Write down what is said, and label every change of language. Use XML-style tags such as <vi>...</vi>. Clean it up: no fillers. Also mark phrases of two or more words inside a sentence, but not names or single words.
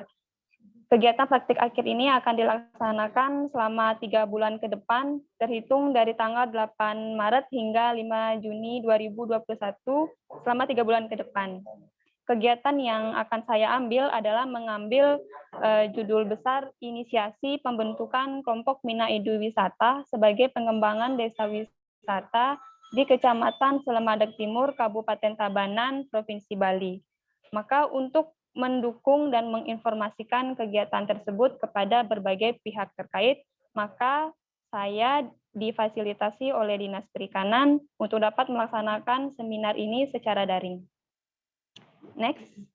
<id>Kegiatan praktik akhir ini akan dilaksanakan selama 3 bulan ke depan, terhitung dari tanggal 8 Maret hingga 5 Juni 2021, selama 3 bulan ke depan. Kegiatan yang akan saya ambil adalah mengambil judul besar Inisiasi Pembentukan Kelompok Mina Eduwisata sebagai pengembangan desa wisata di Kecamatan Selemadeg Timur, Kabupaten Tabanan, Provinsi Bali. Maka untuk mendukung dan menginformasikan kegiatan tersebut kepada berbagai pihak terkait, maka saya difasilitasi oleh Dinas Perikanan untuk dapat melaksanakan seminar ini secara daring. Next.</id>